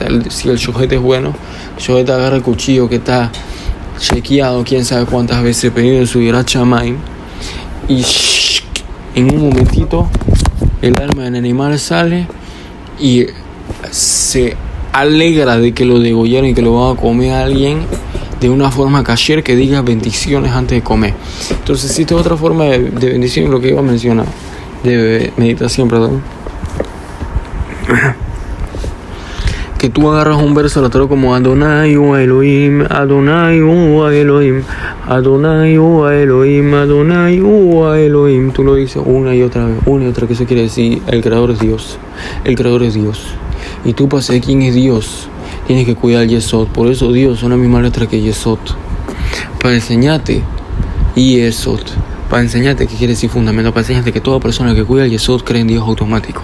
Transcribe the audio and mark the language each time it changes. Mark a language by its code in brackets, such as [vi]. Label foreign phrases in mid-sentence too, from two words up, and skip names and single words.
[es] Si el shohet es bueno, el shohet agarra el cuchillo que está chequeado quién sabe cuántas veces pedido en su [he] יראת שמים, [es] y en un momentito el alma del animal sale y se alegra de que lo degollaron y que lo va a comer a alguien de una forma kasher, que diga bendiciones antes de comer. Entonces existe otra forma de bendición, lo que iba a mencionar, de meditación, perdón, que tú agarras un verso la Torah como [he] אדוני הוא אלוהים, אדוני הוא אלוהים, אדוני הוא אלוהים, אדוני הוא אלוהים. [es] Tú lo dices una y otra vez, que eso quiere decir el creador es Dios. El creador es Dios. Y tú, para saber quién es Dios, tienes que cuidar el Yesod. Por eso Dios son la misma letra que Yesod. Para enseñarte Yesod, para enseñarte qué quiere decir fundamento, para enseñarte que toda persona que cuida el Yesod cree en Dios automático.